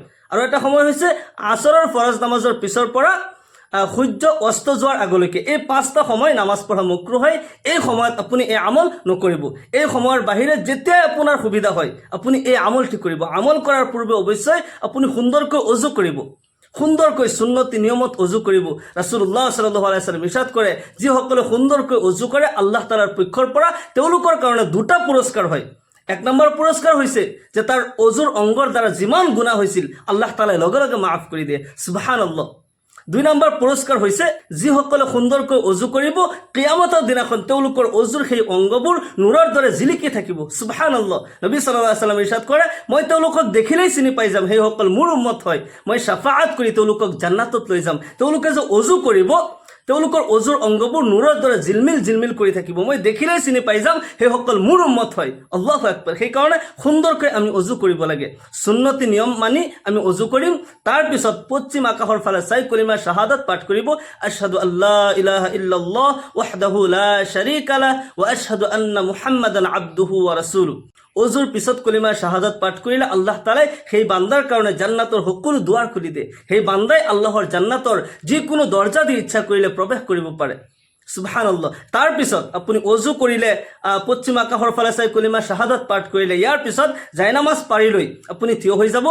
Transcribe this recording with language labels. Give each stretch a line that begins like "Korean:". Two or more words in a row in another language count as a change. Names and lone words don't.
Assamese: আৰু এটা সময় হৈছে আসৰৰ ফৰজ নামাজৰ পিছৰ পৰা সূৰ্য অস্ত যোৱাৰ আগলৈকে, এই 5টা সময় নামাজ পঢ়া মকৰুহ হয়। এই সময়ত আপুনি এই আমল নকৰিব। এই সময়ৰ বাহিৰে যেতিয়াই আপোনাৰ সুবিধা হয় আপুনি এই আমলটি কৰিব। আমল কৰাৰ পূৰ্বে অৱশ্যই আপুনি সুন্দৰকৈ অজু কৰিব, সুন্দৰকৈ সুন্নতি নিয়মত অজু কৰিব। ৰাসূলুল্লাহ
Arabic: صلى الله عليه وسلم
Assamese: ইৰশাদ কৰে, যিসকলে সুন্দৰকৈ অজু কৰে আল্লাহ তাআলাৰ পক্ষৰ পৰা তেওঁলোকৰ কাৰণে 2টা পুৰস্কাৰ হয়। 1 নম্বৰ পুৰস্কাৰ হৈছে যে তাৰ অজুৰ অংগৰ দ্বাৰা যিমান গুনাহ হৈছিল আল্লাহ তাআলাই লগে লগে মাফ কৰি দিয়ে। সুবহানাল্লাহ। 2 নম্বৰ পুৰস্কাৰ হৈছে যিসকলে সুন্দৰকৈ অজু কৰিব, কিয়ামতৰ দিনাখন তেওঁলোকৰ অজুৰ সেই অংগবোৰ নূৰৰ দৰে জিলিকি থাকিব। সুবহানাল্লাহ। নবী
Arabic: صلى الله عليه وسلم
Assamese: ইৰশাদ কৰে, মই তেওঁলোকক দেখিলেই চিনি পাই যাম, সেইসকল মোৰ উম্মত হয়, মই শাফাআত কৰি তেওঁলোকক জান্নাতত লৈ যাম। তেওঁলোকে যে অজু কৰিব, তেওঁলোকৰ অজুৰ অংগবোৰ নূৰৰ দৰে জিলমিল কৰি থাকিব। মই দেখিলেই চিনি পাই যাম সেইসকল মোৰ উম্মত হয়।
Arabic: الله أكبر.
Assamese: সেইকাৰণে সুন্দৰকৈ আমি অজু কৰিব লাগে। সুন্নতি নিয়ম মানি আমি অজু কৰিম। তাৰপিছত পশ্চিম আকাশৰ ফালে চাই কলিমা শাহাদাত পাঠ কৰিব।
Arabic: أشهد أن لا إله إلا الله وحده لا شريك له و أشهد أن محمدا عبده و رسوله.
Assamese: অজুৰ পিছত কলিমা শাহাদাত পাঠ কৰিলে আল্লাহ তাআলাই সেই বান্দাৰ কাৰণে জান্নাতৰ সকলো দুৱাৰ খুলি দিয়ে। সেই বান্দাই আল্লাহৰ জান্নাতৰ যিকোনো দৰ্জা দি ইচ্ছা কৰিলে প্ৰৱেশ কৰিব পাৰে। সুবহানাল্লাহ। তাৰপিছত আপুনি অজু কৰিলে, পশ্চিম আকাশৰ ফালে চাই কলিমা শাহাদাত পাঠ কৰিলে, ইয়াৰ পিছত জায়নামাজ পাৰি লৈ আপুনি থিয় হৈ যাব।